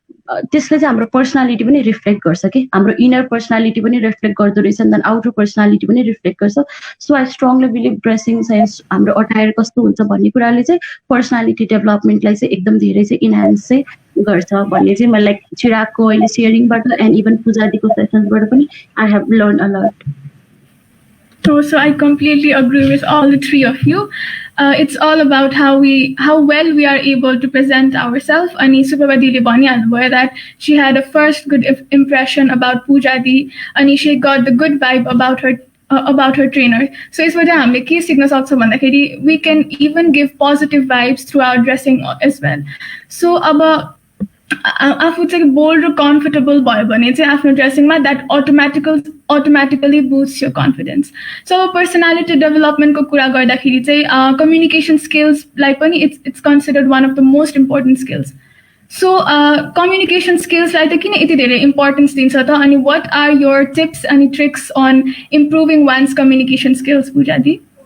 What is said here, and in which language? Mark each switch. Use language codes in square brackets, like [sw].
[ne] त्यसले चाहिँ हाम्रो पर्सनालिटी पनि रिफ्लेक्ट गर्छ कि हाम्रो इनर पर्सनालिटी पनि रिफ्लेक्ट गर्दो रहेछ देन आउटर पर्सनालिटी पनि रिफ्लेक्ट गर्छ [en] so I strongly believe [ne] dressing sense हाम्रो अटायर कस्तो हुन्छ भन्ने कुराले चाहिँ पर्सनालिटी डेभलपमेन्टलाई चाहिँ एकदम धेरै चाहिँ इन्हान्स चाहिँ गर्छ भन्ने चाहिँ मैले लाइक चिरागको अहिले सेयरिङबाट एन्ड इभन पूजादीको सेसन्सबाट पनि [en] I have learn a lot So I completely agree with all the three of you. It's all about how well we are able to present ourselves. [ne] Ani Suprabhadile bhanihalnubayo [en] that she had a first good impression about Pujadi, and she got the good vibe about her trainer. So [ne] यसबाट हामीले के सिक्न सक्छौँ भन्दाखेरि [en] we can even give positive vibes through our dressing as well. [ne] So अब आफू चाहिँ bold र कम्फर्टेबल भयो भने चाहिँ आफ्नो ड्रेसिङमा [en] that automatically boost your confidence [ne] so अब पर्सनालिटी डेभलपमेन्टको कुरा गर्दाखेरि चाहिँ कम्युनिकेसन स्किल्सलाई पनि [en] it's considered one of the most important skills [ne] so communication स्किल्सलाई त किन यति धेरै इम्पोर्टेन्स दिन्छ त अनि [en] what are your tips [ne] अनि tricks on improving once communication skills पूजादी